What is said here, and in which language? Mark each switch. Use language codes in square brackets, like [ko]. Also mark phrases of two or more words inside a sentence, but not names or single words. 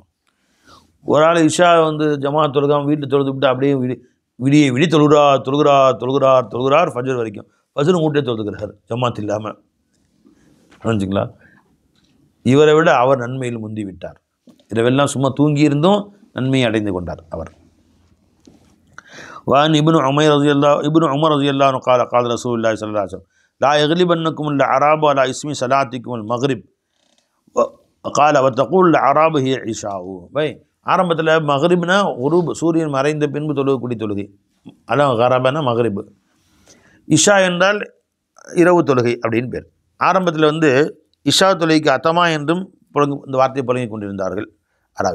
[ta] ஒரு ஆள் இஷா வந்து ஜமாஅத் தொழுகாமல் வீட்டில் தொழுது விட்டு அப்படியே விடிய தொழுகிறார் ஃபஜ்ர் வரைக்கும். ஃபஜ்ரு மூட்டே தொழுதுக்கிறார் ஜமாஅத் இல்லாமல். புரிஞ்சுங்களா? இவரை விட அவர் நன்மையில் முந்தி விட்டார். இரவெல்லாம் சும்மா தூங்கியிருந்தும் நன்மையை அடைந்து கொண்டார் அவர். [ar] وعن ابن عمر رضي الله عنه قال رسول الله صلى الله عليه وسلم لا يغلبنكم الأعراب على اسم صلاتكم المغرب قال وتقول الأعراب هي عشاء. [ta] பை ஆரம்பத்தில் மகரிப்னா குரூப், சூரியன் மறைந்த பின்பு தொழுகக்கூடிய தொழுகை, அதான் கரபனா மகரிப். இஷா என்றால் இரவு தொழுகை அப்படின்னு பேர். ஆரம்பத்தில் வந்து இஷா தொழுகைக்கு அத்தமா என்றும் இந்த வார்த்தையை புழங்கி கொண்டிருந்தார்கள் அராவி.